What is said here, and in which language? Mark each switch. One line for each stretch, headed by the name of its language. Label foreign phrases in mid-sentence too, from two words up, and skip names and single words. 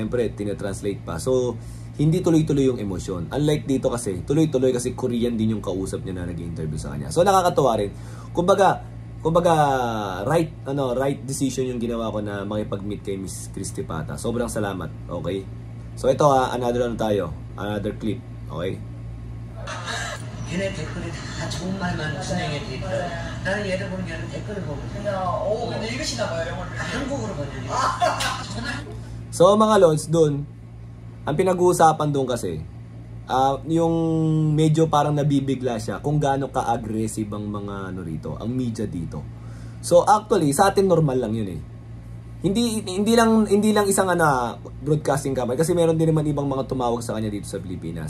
Filipino: Syempre, tinatranslate pa. So, hindi tuloy-tuloy yung emosyon. Unlike dito kasi, tuloy-tuloy kasi Korean din yung kausap niya na nag-interview sa kanya. So, nakakatuwa rin. Kumbaga
English: right decision
Filipino: yung ginawa ko na makipag-meet kay Miss Christy Pata. Sobrang salamat. Okay? So, ito
English: another clip.
Filipino: Okay?
Korean: 걔네 댓글이 다 좋은 말만 진행해 드리더라고요. 나는 얘를 보는 게 아니라 댓글을 보고 근데 읽으시나 봐요, 영어를. 한국어로 번역이.
Filipino: So mga Lods, dun ang pinag-uusapan doon kasi yung medyo parang nabibigla siya kung gaano ka-aggressive ang mga ang media dito. So actually sa atin normal lang yun eh. Hindi lang isang
English: broadcasting company
Filipino: kasi meron din naman ibang mga tumawag sa kanya dito sa Pilipinas.